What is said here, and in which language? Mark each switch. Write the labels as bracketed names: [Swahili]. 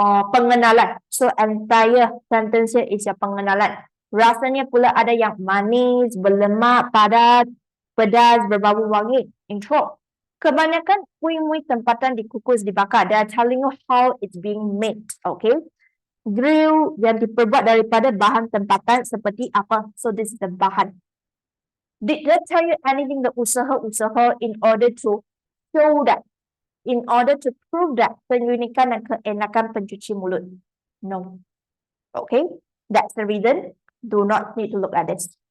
[Malay] Pengenalan. [English] So entire sentence here is your pengenalan. [Malay] Rasanya pula ada yang manis, berlemak, padat, pedas, berbau wangi. Intro. Kebanyakan kuih-muih tempatan dikukus, dibakar. [English] They are telling you how it's being made. Okay. [Malay] Grill yang diperbuat daripada bahan tempatan seperti apa? [English] So this is the bahan. Did they tell you anything the usaha-usaha in order to show that, in order to prove that [Malay] keunikan dan keenakan pencuci mulut? [English] No. Okay, that's the reason. Do not need to look at this.